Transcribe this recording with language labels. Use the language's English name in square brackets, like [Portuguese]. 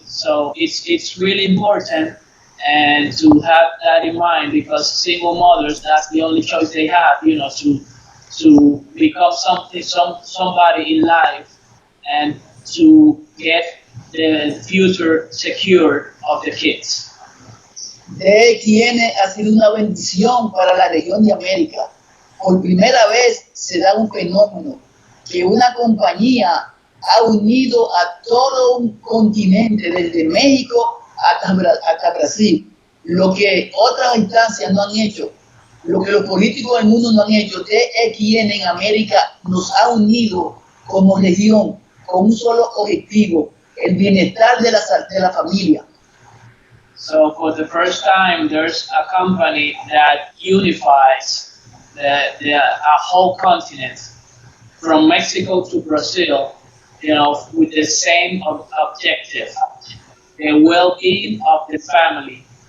[English] So it's really important and to have that in mind, because single mothers, that's the only choice they have, to become somebody in life and to get the future secure of the kids. [Spanish] Quienes ha sido una bendición para la región de América. Por primera vez se da un fenómeno que una compañía ha unido a todo un continente, desde México hasta Brasil, lo que otras instancias no han hecho, lo que los políticos del mundo no han hecho. Quien en América nos ha unido como región con un solo objetivo, el bienestar de la familia. [English] So for the first time, there's a company that unifies a whole continent, from Mexico to Brazil, with the same objective, the well-being of the family.